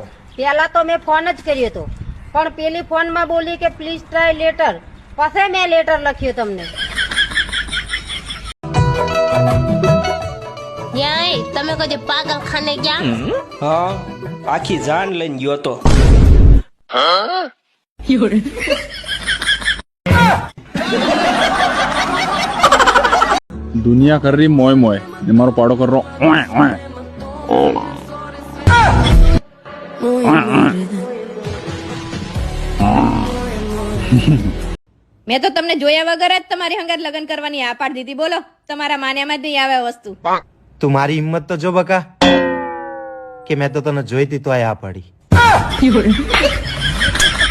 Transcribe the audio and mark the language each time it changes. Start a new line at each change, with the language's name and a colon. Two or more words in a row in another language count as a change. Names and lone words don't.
Gujarati: પેલા તો મેં ફોન જ કર્યો હતો, પણ પેલી ફોનમાં બોલી કે
English: please try later,
Gujarati: પછી મેં લેટર લખ્યું તમને. યાય તમે કદી પાગલખાને ગયા? હા, આખી જાન લઈને ગયો તો.
Marwari (India): दुनिया कर रही मोय मोय ने मारो पाड़ो कर रो ओए ओए
Gujarati: મેં તો તમને જોયા વગર જ તમારી હંગાત લગ્ન કરવાની આ પાડી દીધી. બોલો, તમારા માન્યામાં જ નહીં આવે વસ્તુ. તું મારી હિંમત તો જો બકા, કે મેં તો તને જોઈતી તો આ પાડી.